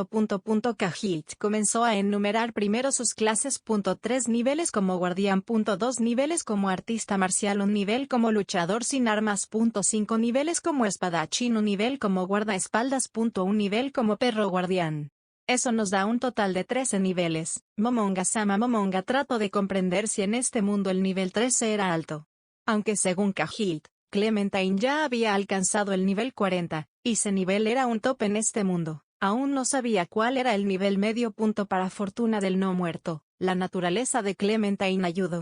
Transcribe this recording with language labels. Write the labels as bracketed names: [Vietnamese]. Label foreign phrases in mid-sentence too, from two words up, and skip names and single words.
[Spanish] Cahilt comenzó a enumerar primero sus clases. 3 niveles como guardián. 2 niveles como artista marcial. 1 nivel como luchador sin armas. 5 niveles como espadachín. 1 nivel como guardaespaldas. 1 nivel como perro guardián. Eso nos da un total de 13 niveles. Momonga-sama. Momonga trató de comprender si en este mundo el nivel 13 era alto. Aunque según Cahilt, Clementine ya había alcanzado el nivel 40, y ese nivel era un top en este mundo. Aún no sabía cuál era el nivel medio. Para fortuna del no muerto, la naturaleza de Clementine ayudó.